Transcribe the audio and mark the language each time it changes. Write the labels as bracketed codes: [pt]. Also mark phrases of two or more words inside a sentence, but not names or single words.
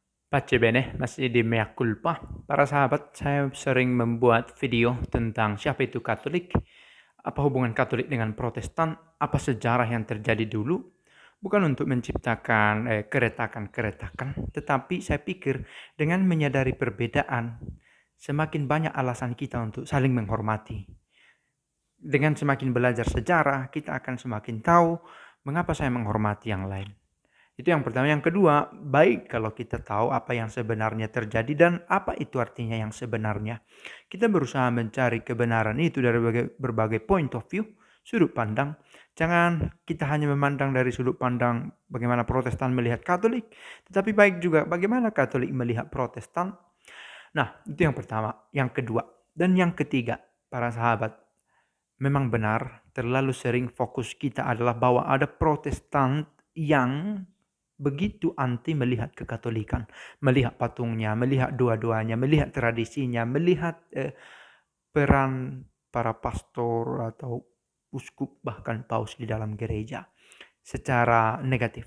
[it] Pace bene, [id] masih di mea culpa. Para sahabat, saya sering membuat video tentang siapa itu Katolik, apa hubungan Katolik dengan Protestan, apa sejarah yang terjadi dulu. Bukan untuk menciptakan keretakan-keretakan, tetapi saya pikir dengan menyadari perbedaan, semakin banyak alasan kita untuk saling menghormati. Dengan semakin belajar sejarah, kita akan semakin tahu mengapa saya menghormati yang lain. Itu yang pertama. Yang kedua, baik kalau kita tahu apa yang sebenarnya terjadi dan apa itu artinya yang sebenarnya. Kita berusaha mencari kebenaran itu dari berbagai [en] point of view, [id] sudut pandang. Jangan kita hanya memandang dari sudut pandang bagaimana Protestan melihat Katolik, tetapi baik juga bagaimana Katolik melihat Protestan. Nah, itu yang pertama. Yang kedua, dan yang ketiga, para sahabat, memang benar terlalu sering fokus kita adalah bahwa ada Protestan yang begitu anti melihat kekatolikan, melihat patungnya, melihat dua-duanya, melihat tradisinya, melihat peran para pastor atau uskup bahkan paus di dalam gereja secara negatif.